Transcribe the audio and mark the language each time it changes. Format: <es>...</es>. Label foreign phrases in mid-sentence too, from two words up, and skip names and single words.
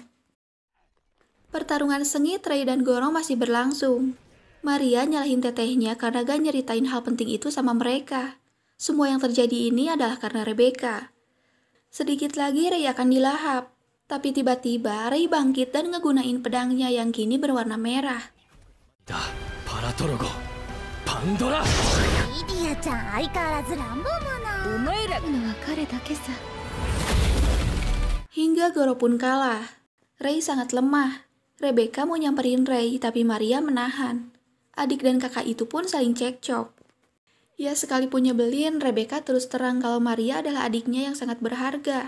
<id>Pertarungan sengit Ray dan Goro masih berlangsung. Maria nyalahin tetehnya karena gak nyeritain hal penting itu sama mereka. Semua yang terjadi ini adalah karena Rebecca. Sedikit lagi Ray akan dilahap. Tapi tiba-tiba Ray bangkit dan ngegunain pedangnya yang kini berwarna merah.</id> <ja>リディアちゃん相変わらず乱暴者。お前らのは彼だけさ。</ja> <id>Hingga Goro pun kalah. Ray sangat lemah. Rebecca mau nyamperin Ray, tapi Maria menahan. Adik dan kakak itu pun saling cekcok. Ya sekalipun nyebelin, Rebecca terus terang kalau Maria adalah adiknya yang sangat berharga.</id>